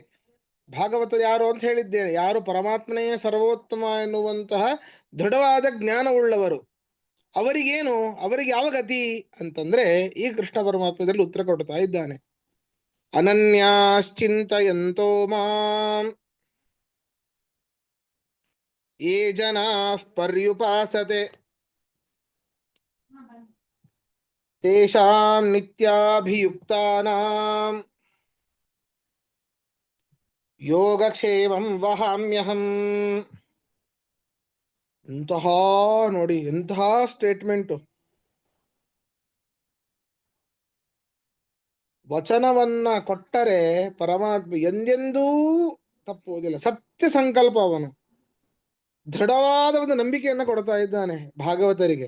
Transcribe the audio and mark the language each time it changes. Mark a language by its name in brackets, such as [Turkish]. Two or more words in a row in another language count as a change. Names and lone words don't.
[Kannada] ಭಾಗವತ ಯಾರು ಅಂತ ಹೇಳಿದ್ದೇನೆ, ಯಾರು ಪರಮಾತ್ಮನೇ ಸರ್ವೋತ್ತಮ ಎನ್ನುವಂತಹ ದೃಢವಾದ ಜ್ಞಾನವುಳ್ಳವರು. ಅವರಿಗೇನು, ಅವರಿಗೆ ಯಾವ ಗತಿ ಅಂತಂದ್ರೆ ಈ ಕೃಷ್ಣ ಪರಮಾತ್ಮದಲ್ಲಿ ಉತ್ತರ ಕೊಡ್ತಾ ಇದ್ದಾನೆ. [Sanskrit] ಅನನ್ಯಾಶ್ಚಿಂತಯಂತೋ ಮಾಂ ಯೇ ಜನಾಃ ಪರ್ಯುಪಾಸತೆ ತೇಷಾಂ ನಿತ್ಯಾಭಿಯುಕ್ತಾನಾಂ ಯೋಗಕ್ಷೇಮಂ ವಹಾಮ್ಯಹಂ. [Kannada] ಎಂತಹ ನೋಡಿ, ಎಂತಹ ಸ್ಟೇಟ್ಮೆಂಟ್. ವಚನವನ್ನ ಕೊಟ್ಟರೆ ಪರಮಾತ್ಮ ಎಂದೆಂದೂ ತಪ್ಪುವುದಿಲ್ಲ. ಸತ್ಯ ಸಂಕಲ್ಪ, ಅವನು ದೃಢವಾದ ಒಂದು ನಂಬಿಕೆಯನ್ನ ಕೊಡ್ತಾ ಇದ್ದಾನೆ ಭಾಗವತರಿಗೆ.